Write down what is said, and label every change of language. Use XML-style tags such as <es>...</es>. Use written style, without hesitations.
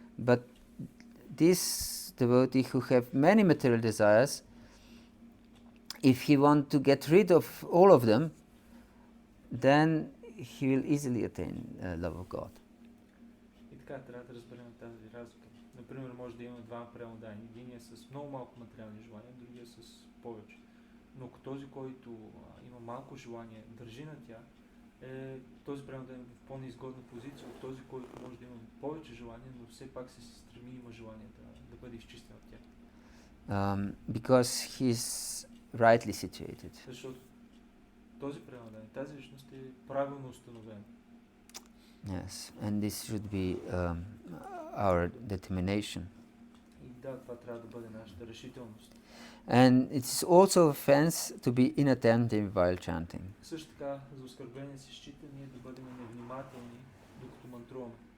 <en>But this devotee who have many material desires, if he wants to get rid of all of them, then he will easily attain love of God.</en> <bg>И така трябва да разберем тази разлика. Например, може да имаме два преводани. Единия с много малко материални желания, другия с повече. Но ако този, който има малко желание, държи на тях, този преводан е в по-неизгодна позиция от този, който може да има повече желание, но все пак се стреми, има желание да бъде изчистен от тях.</bg> <en>Because he's rightly situated.</en> <bg>Защото този преводан, тази личност е правилно установена.</bg> <en>Yes, and this should be our determination.</en> <bg>И да, това трябва да бъде нашата решителност.</bg> <en>And it's also offense to be inattentive while chanting.</en> <bg>Също така, за оскърбление се счита ние да бъдем невнимателни, докато мантруваме.</bg>